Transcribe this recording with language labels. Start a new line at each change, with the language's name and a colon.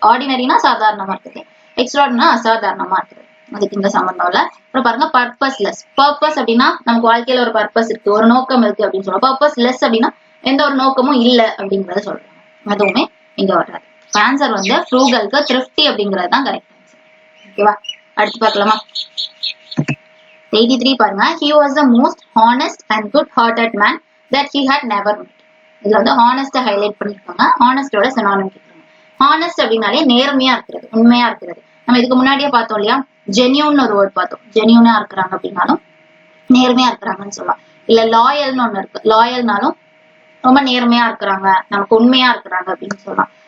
Tamil: ஆர்டினரினா சாதாரணமா இருக்குது, எக்ஸ்ட்ராடினா அசாதாரணமா இருக்குது, அதுக்கு இந்த சம்பந்தம் இல்ல. அப்புறம் பாருங்க பர்பஸ்லெஸ். பர்பஸ் அப்படின்னா நமக்கு வாழ்க்கையில ஒரு பர்பஸ் இருக்கு, ஒரு நோக்கம் இருக்கு அப்படின்னு சொல்லுவோம். பர்பஸ் லெஸ் அப்படின்னா எந்த ஒரு நோக்கமும் இல்ல அப்படிங்கறத சொல்றாங்க, அதுவுமே இங்க வராது. ஆன்சர் வந்து ஃப்ரூகலுக்கு த்ரிஃப்டி அப்படிங்கிறது தான் கரெக்ட் ஆன்சர். ஓகேவா? அடுத்து பார்க்கலாமா? 83 பாருங்க.
English: He was the most honest and good hearted man that he had never met.
Tamil: இதுல வந்து ஹானஸ்ட் ஹைலைட் பண்ணிருக்காங்க. ஹானஸ்டோட சினானிம் கேட்கறாங்க. ஹானஸ்ட் அப்படின்னாலே நேர்மையா இருக்கிறது, உண்மையா இருக்கிறது. நம்ம இதுக்கு முன்னாடியே பார்த்தோம் இல்லையா? ஜென்யூன் ஒரு வேர்ட் பார்த்தோம். ஜென்யூனா இருக்கிறாங்க அப்படின்னாலும் நேர்மையா இருக்கிறாங்கன்னு சொல்லலாம். இல்ல லாயல்னு ஒண்ணு இருக்கு, லாயல்னாலும் ரொம்ப நேர்மையா இருக்கிறாங்க, நமக்கு உண்மையா இருக்கிறாங்க அப்படின்னு சொல்லலாம்.